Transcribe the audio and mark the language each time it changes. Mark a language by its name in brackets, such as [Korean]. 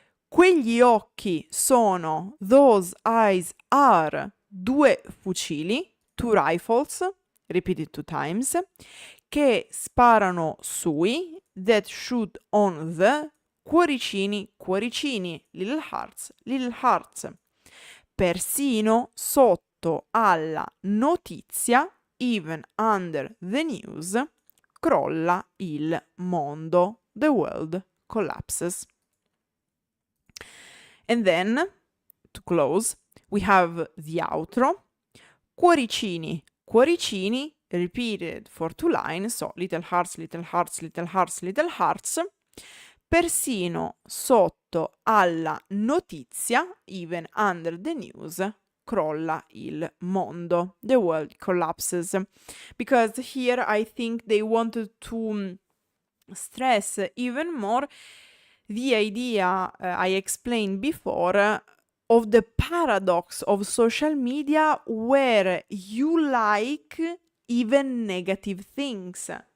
[Italian] Quegli occhi sono, [English] those eyes are, [Italian] 2 fucili, [English] 2 rifles, repeated 2 times, [Italian] che sparano sui, [English] that shoot on the, [Italian] cuoricini, cuoricini, [English] little hearts, little hearts. [Italian] Persino sotto alla notizia, [English] even under the news, [Italian] crolla il mondo, [English] the world collapses. And then, to close, we have the outro, [Italian] cuoricini, cuoricini, [English] repeated for 2 lines, so little hearts, little hearts, little hearts, little hearts. [Italian] Persino sotto alla notizia, [English] even under the news, [Italian] crolla il mondo. [English] The world collapses. Because here I think they wanted to stress even more the idea I explained before of the paradox of social media where you like even negative things.